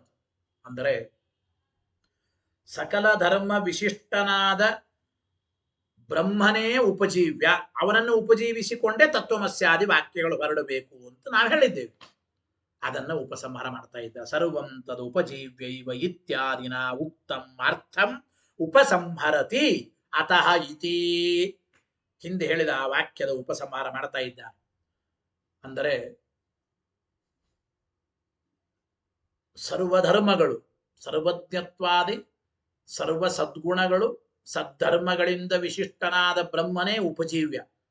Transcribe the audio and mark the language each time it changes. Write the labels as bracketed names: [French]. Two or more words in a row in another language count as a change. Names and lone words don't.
[Kannada] ಅಂದರೆ ಸಕಲ ಧರ್ಮ ವಿಶಿಷ್ಟನಾದ ಬ್ರಹ್ಮನೇ ಉಪಜೀವ್ಯ, ಅವನನ್ನು ಉಪಜೀವಿಸಿಕೊಂಡೇ ತತ್ವಮಸ್ಯಾದಿ ವಾಕ್ಯಗಳು ಹೊರಡಬೇಕು ಅಂತ ನಾವು ಹೇಳಿದ್ದೇವೆ. ಅದನ್ನ ಉಪಸಂಹಾರ ಮಾಡ್ತಾ ಇದ್ದ. [Sanskrit] ಸರ್ವಂ ತದು ಉಪಜೀವ್ಯೈವ ಇತ್ಯಾದಿನ ಉಕ್ತಂ ಅರ್ಥಂ ಉಪಸಂಹರತಿ ಅತಃ ಇತಿ. [Kannada] ಹಿಂದೆ ಹೇಳಿದ ಆ ವಾಕ್ಯದ ಉಪಸಂಹಾರ ಮಾಡ್ತಾ ಇದ್ದ. ಅಂದರೆ ಸರ್ವಧರ್ಮಗಳು, ಸರ್ವಜ್ಞತ್ವಾದಿ ಸರ್ವ ಸದ್ಗುಣಗಳು ಸದ್ಧರ್ಮಗಳಿಂದ ವಿಶಿಷ್ಟನಾದ ಬ್ರಹ್ಮನೇ ಉಪಜೀವ್ಯ.